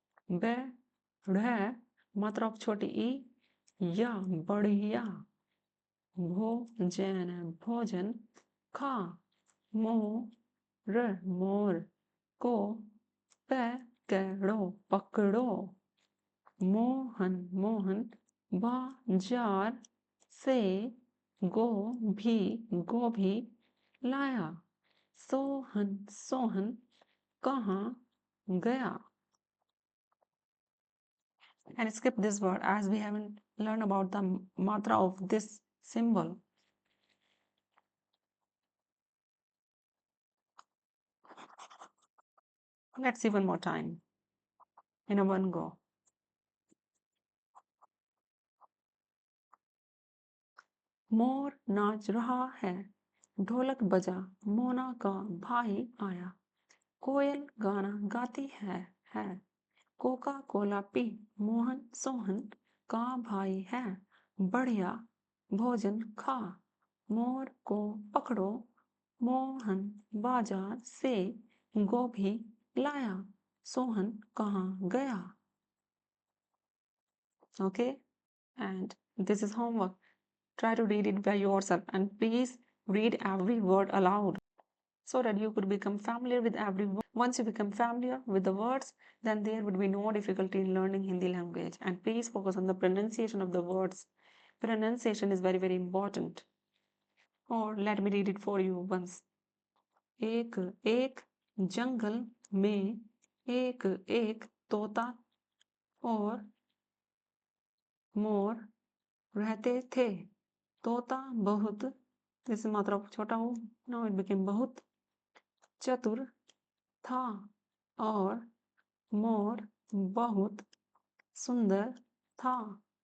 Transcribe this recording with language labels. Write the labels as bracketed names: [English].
[Hindi] बढ़े मतलब छोटी ई, या बढ़िया, भोजन भोजन, खा मोर मोर, को पकड़ो पकड़ो, मोहन मोहन, बाजार से गोभी गोभी लाया, सोहन सोहन, कहाँ गया. [English] And skip this word as we haven't learned about the matra of this symbol. Let's see one more time in a one go. [Hindi] मोर नाच रहा है, ढोलक बजा, मोना का भाई आया, कोयल गाना गाती है, Coca Cola P, Mohan Sohan का भाई है, बढ़िया भोजन खा, मोर को पकड़ो, मोहन बाजार से गोभी लाया, सोहन कहाँ गया. [English] Okay, and this is homework. Try to read it by yourself and please read every word aloud so that you could become familiar with every word. Once you become familiar with the words, then there would be no difficulty in learning Hindi language. And please focus on the pronunciation of the words. Pronunciation is very, very important. Or let me read it for you once. [Hindi] एक एक जंगल में एक एक तोता और मोर रहते थे. तोता बहुत, जैसे मात्रा छोटा हो, [English] now it became [Hindi] बहुत, चतुर था और मोर बहुत सुंदर था.